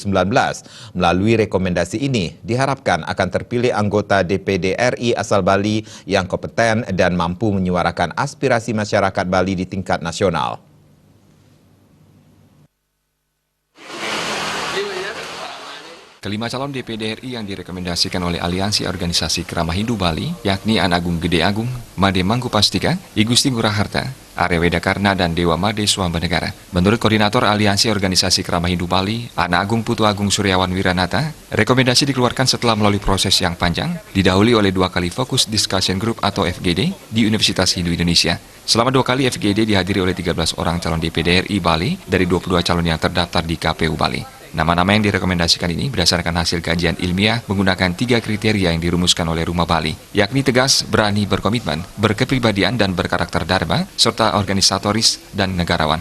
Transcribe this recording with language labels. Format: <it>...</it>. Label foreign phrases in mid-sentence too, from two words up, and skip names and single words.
<id>Melalui rekomendasi ini, diharapkan akan terpilih anggota DPD RI asal Bali yang kompeten dan mampu menyuarakan aspirasi masyarakat Bali di tingkat nasional. Kelima calon DPD RI yang direkomendasikan oleh Aliansi Organisasi Krama Hindu Bali, yakni An Agung Gede Agung, Made Mangkupastika, I Gusti Ngurah Harta, Arya Wedakarna, dan Dewa Made Swambanegara. Menurut Koordinator Aliansi Organisasi Krama Hindu Bali, An Agung Putu Agung Suryawan Wiranata, rekomendasi dikeluarkan setelah melalui proses yang panjang, didahului oleh 2 kali</id> <en>Focus Discussion Group</en> <id>atau FGD di Universitas Hindu Indonesia. Selama 2 kali FGD dihadiri oleh 13 orang calon DPD RI Bali dari 22 calon yang terdaftar di KPU Bali. Nama-nama yang direkomendasikan ini berdasarkan hasil kajian ilmiah menggunakan 3 kriteria yang dirumuskan oleh Rumah Bali, yakni tegas, berani, berkomitmen, berkepribadian, dan berkarakter dharma, serta organisatoris dan negarawan.</id>